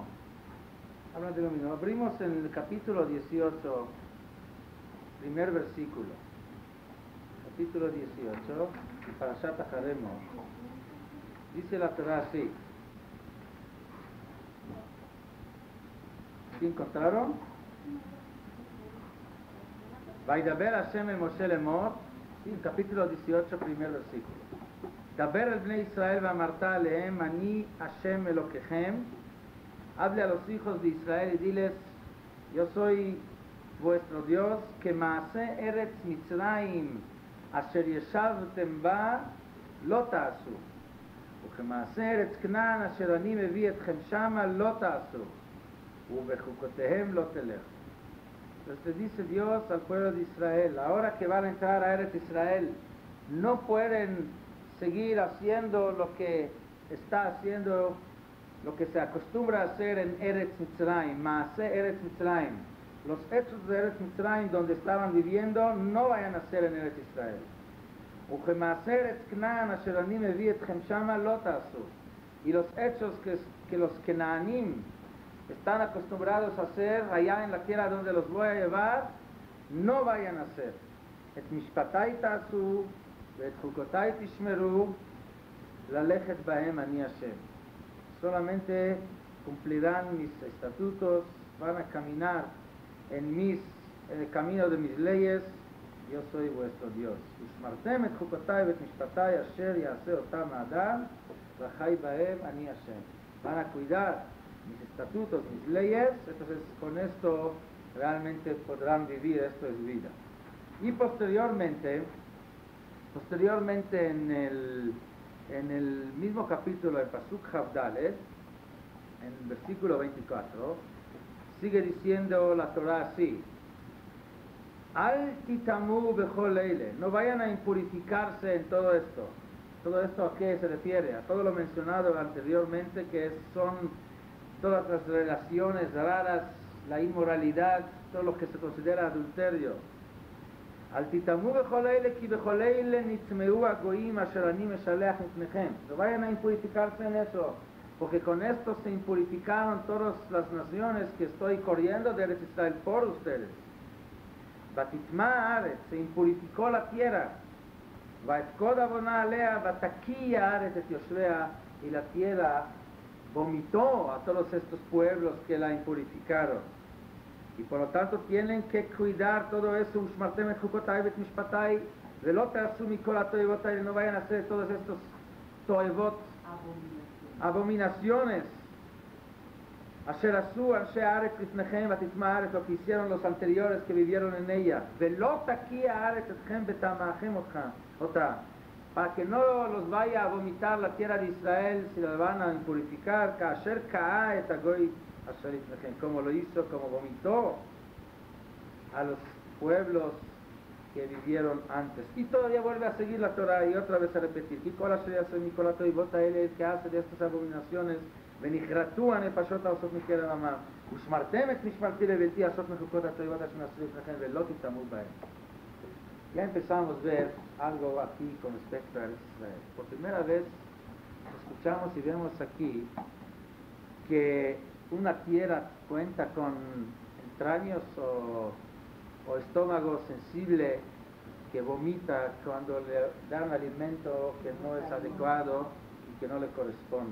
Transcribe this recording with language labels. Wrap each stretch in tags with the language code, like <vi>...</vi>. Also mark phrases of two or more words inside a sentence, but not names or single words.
<es>Abrimos en el capítulo 18, primer versículo. Capítulo 18, Parashat Acharei Mot. Dice la Torah así. ¿Sí encontraron?</es> <he>וידבר השם אל משה לאמר,</he> <es>sí, capítulo 18, primer versículo.</es> <he>דבר אל בני ישראל ואמרת אלהם אני השם אלוקיכם.</he> <es>Hable a los hijos de Israel y diles, yo soy vuestro Dios, que</es> <he>מעשה ארץ מצרים אשר ישבתם בה לא תעשו. וכי מעשה ארץ כנען אשר אני מביא אתכם שמה לא תעשו ובחוקותיהם לא תלכו.</he> <es>Entonces dice Dios al pueblo de Israel, ahora que van a entrar a Eretz Israel, no pueden seguir haciendo lo que está haciendo, lo que se acostumbra a hacer en Eretz Mitzrayim,</es> <he>מעשה ארץ מצרים.</he> <es>Los hechos de Eretz Mitzrayim donde estaban viviendo no vayan a ser en Eretz Israel. Y los hechos que los Kenaanim están acostumbrados a hacer allá en la tierra donde los voy a llevar, no vayan a hacer.</es> <he>את משפטי תעשו את חקתי תשמרו ללכת בהם אני השם.</he> <es>Solamente cumplirán mis estatutos, van a caminar en el camino de mis leyes. Yo soy vuestro Dios.</es> <he>ושמרתם את חקתי ואת משפטי אשר יעשה אתם אדם וחי בהם אני השם.</he> <es>Van a cuidar mis estatutos, mis leyes, entonces con esto realmente podrán vivir, esto es vida. Y posteriormente en el mismo capítulo, el Pasuk Chavdalet, en el versículo 24, sigue diciendo la Torah así:</es> <he>אל תטמאו בכל אלה,</he> <es>no vayan a impurificarse en todo esto. ¿Todo esto a qué se refiere? A todo lo mencionado anteriormente, que son todas las relaciones raras, la inmoralidad, todo lo que se considera adulterio.</es> <he>אל תטמאו בכל אלה כי בכל אלה נטמאו הגוים אשר אני משלח מפניכם.</he> <es>No vayan a impurificarse en eso, porque con esto se impurificaron todas las naciones que estoy corriendo de Eretz Israel por ustedes.</es> <he>ותטמא הארץ,</he> <es>se impurificó la tierra.</es> <he>ואפקד עונה עליה ותקא הארץ את ישביה,</he> <es>y la tierra vomitó a todos estos pueblos que la impurificaron. Y por lo tanto tienen que cuidar todo eso.</es> <he>ושמרתם את חקתי ואת משפטי ולא תעשו מכל התועבות,</he> <es>no vayan a hacer todos estos toevot, abominaciones.</es> <he>אשר עשו אנשי הארץ לפניכם ותטמא הארץ,</he> <es>lo que hicieron los anteriores que vivieron en ella.</es> <he>ולא תקיא הארץ אתכם בטמאכם אתה,</he> <es>para que no los vaya a vomitar la tierra de Israel si la van a impurificar.</es> <he>כאשר קאה את הגוי אשר לפניכם,</he> <es>como lo hizo, como vomitó a los pueblos que vivieron antes. Y todavía vuelve a seguir la Torah y otra vez a repetir:</es> <he>כי כל אשר יעשה מכל התועבות האלה,</he> <es>el que hace de estas abominaciones,</es> <he>ונכרתו הנפשות העושות מקרב עמם, ושמרתם את משמרתי לביתי לעשות מחוקות הטובות אשר נעשו לפניכם ולא תטמאו בהם.</he> <es>Ya empezamos a ver algo aquí con respecto a Israel. Por primera vez escuchamos y vemos aquí que una tierra cuenta con extraños o estómago sensible que vomita cuando le dan alimento que no es adecuado y que no le corresponde.</es>